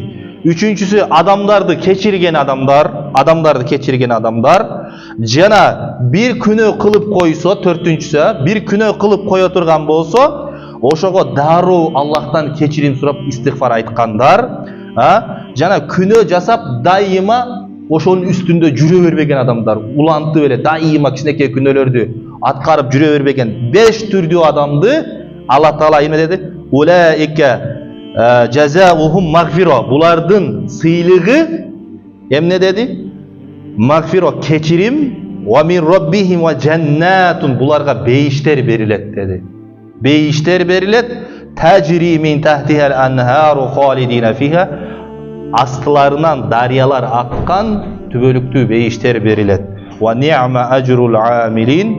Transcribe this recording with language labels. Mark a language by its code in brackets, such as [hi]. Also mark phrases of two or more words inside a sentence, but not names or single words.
[ky] Үчүнчүсү адамдарды кечирген адамдар, жана бир күнөө кылып койсо, төртүнчүсү, бир күнөө кылып кое турган болсо, ошого дароо Аллахтан кечирим сурап истигфар айткандар, жана күнөө жасап дайыма ошонун үстүндө жүрө бербеген адамдар, улантып эле дайыма кичинекей күнөөлөрдү аткарып жүрө бербеген 5 түрдүү адамды Алла Таала эме деди? [ar] أولئك جزاؤهم مغفرة. [ky] Булардын сыйлыгы эмне деди? Магфиро, кечирим, [ar] ومن ربهم وجنات. [ky] Буларга бейиштер берилет деди. Бейиштер берилет, [ar] تجري من تحتها الأنهار خالدين فيها. [ky] Астыларынан дарыялар аккан түбөлүктүү бейиштер берилет. [ar] ونعم أجر العاملين.